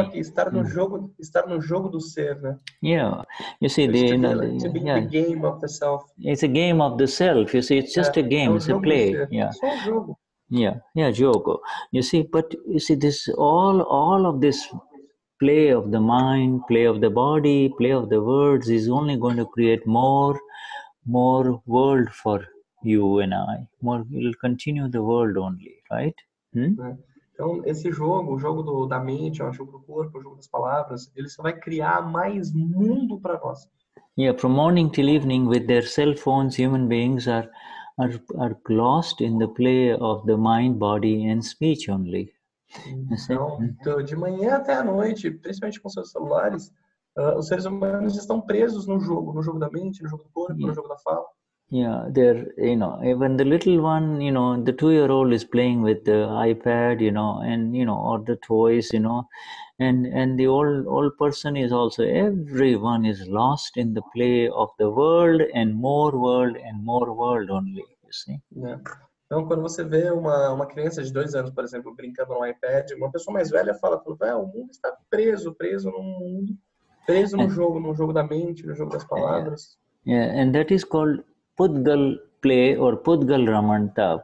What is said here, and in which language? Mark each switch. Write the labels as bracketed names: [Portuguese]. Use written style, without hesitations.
[Portuguese] Aqui, estar no jogo do ser, né? [English] Yeah, you see, the game of the self. It's a game of the self. You see, it's just a game. It's a play. Yeah. [Portuguese] Só um jogo. [English] Yeah, [Portuguese] jogo. [English] You see, but you see, this all of this play of the mind, play of the body, play of the words is only going to create more world for you and I. More, it'll continue the world only, right? [Portuguese] Então, esse jogo, o jogo da mente, o jogo do corpo, o jogo das palavras, ele só vai criar mais mundo para nós. [English] Yeah, from morning till evening, with their cell phones, human beings are lost in the play of the mind, body, and speech only. [Portuguese] Então, de manhã até à noite, principalmente com seus celulares, os seres humanos estão presos no jogo da mente, no jogo do corpo, no jogo da fala. [English] Yeah, they're, even the little one, the 2-year-old is playing with the iPad, and, or the toys, and the old person is also, everyone is lost in the play of the world and more world only, you see. Yeah. [Portuguese] Então, quando você vê uma criança de 2 anos, por exemplo, brincando no iPad, uma pessoa mais velha fala, o mundo está preso no mundo, preso no jogo da mente, no jogo das palavras. [English] Yeah, and that is called pudgal play or pudgal ramanta.